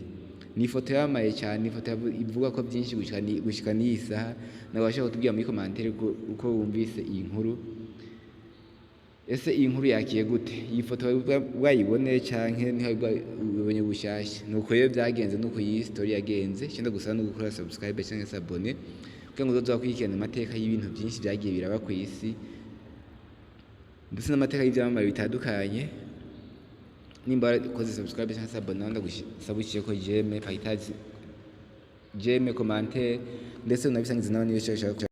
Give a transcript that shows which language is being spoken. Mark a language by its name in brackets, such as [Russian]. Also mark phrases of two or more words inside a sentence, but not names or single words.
[Rundi] Ni ifoto yamamaye cyane, ifoto ivuga ko byinshi gushika n'iyi saha. Nawe washaka kutubwira muri commentaire uko wumvise iyi nkuru. Ese iyi nkuru yakiye gute? Iyi foto bwayiboneye canke niho ubonye bushasha? Nuko rero byagenze, nuko iyi story yagenze. Cyenda gusaba no gukora subscribe cyangwa se abone, kugira ngo uzozakurikirane amateka y'ibintu byinshi byagiye biraba ku isi, ndetse n'amateka y'ibyamamare bitandukanye. Nimba ukoze subscribe cyangwa se abone, ndagusaba ko [French] j'aime, partage, commentaire, [Rundi] ndetse unabisangiza n'abandi bashaka